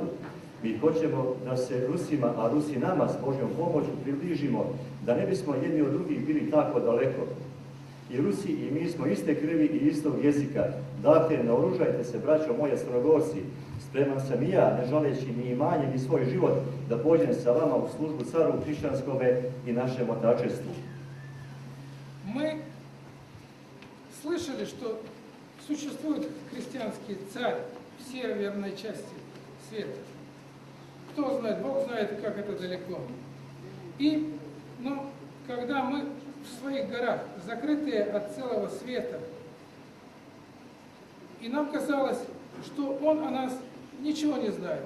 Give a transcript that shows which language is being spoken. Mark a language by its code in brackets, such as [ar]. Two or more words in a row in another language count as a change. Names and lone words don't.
[sr] Mi hoćemo da se Rusima, a Rusi nama s Božjom pomoću približimo, da ne bismo jedni od drugih bili tako daleko. I Rusi i mi smo iste krvi i istog jezika. Dakle, naoružajte se, braćo moje Crnogorci. Spreman sam i ja, ne žaleći ni imanje ni svoj život, da pođem sa vama u službu caru hrišćanskome i našem otačestvu. [ru] Мы слышали, что существует христианский царь в северной части света. Кто знает, Бог знает, как это далеко. Но когда мы в своих горах, закрытые от целого света, и нам казалось, что Он о нас ничего не знает.